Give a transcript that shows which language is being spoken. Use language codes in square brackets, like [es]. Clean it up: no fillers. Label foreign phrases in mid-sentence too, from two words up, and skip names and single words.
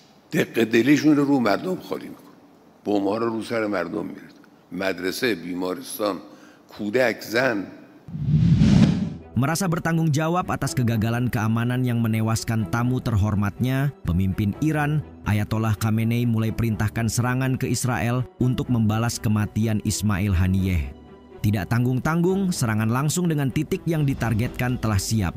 [fa] دق دلیشون رو مردم خالی میکنه. بمب‌ها رو سر مردم میره. مدرسه، بیمارستان، کودک، زن. [id] Merasa bertanggung jawab atas kegagalan keamanan yang menewaskan tamu terhormatnya, pemimpin Iran, Ayatollah Khamenei mulai perintahkan serangan ke Israel untuk membalas kematian Ismail Haniyeh. Tidak tanggung-tanggung, serangan langsung dengan titik yang ditargetkan telah siap.